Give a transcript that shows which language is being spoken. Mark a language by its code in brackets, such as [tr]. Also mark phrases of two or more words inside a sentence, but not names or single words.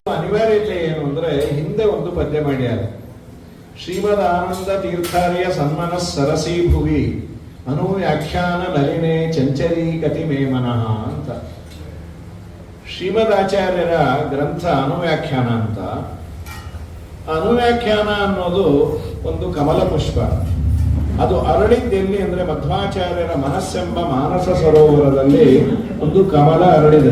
[kn] ಅನಿವಾರ್ಯತೆ ಏನು ಅಂದ್ರೆ ಹಿಂದೆ ಒಂದು ಪದ್ಯ ಮಾಡ್ಯಾರ. [sa] ಶ್ರೀಮದ್ ಆನಂದ ತೀರ್ಥಾರ್ಯ ಸನ್ಮನ ಸರಸಿ ಭುವಿ ಅನುವ್ಯಾಖ್ಯಾನ ನಲಿನೆ ಚಂಚರಿ ಕತಿ ಮೇ ಮನಃ ಅಂತ. [kn] ಶ್ರೀಮದ್ ಆಚಾರ್ಯರ ಗ್ರಂಥ ಅನುವ್ಯಾಖ್ಯಾನ ಅಂತ. ಅನುವ್ಯಾಖ್ಯಾನ ಅನ್ನೋದು ಒಂದು ಕಮಲ ಪುಷ್ಪ. ಅದು ಅರಳಿದ್ದೆಲ್ಲಿ ಅಂದ್ರೆ ಮಧ್ವಾಚಾರ್ಯರ ಮನಸ್ಸೆಂಬ ಮಾನಸ ಸರೋವರದಲ್ಲಿ ಒಂದು ಕಮಲ ಅರಳಿದೆ.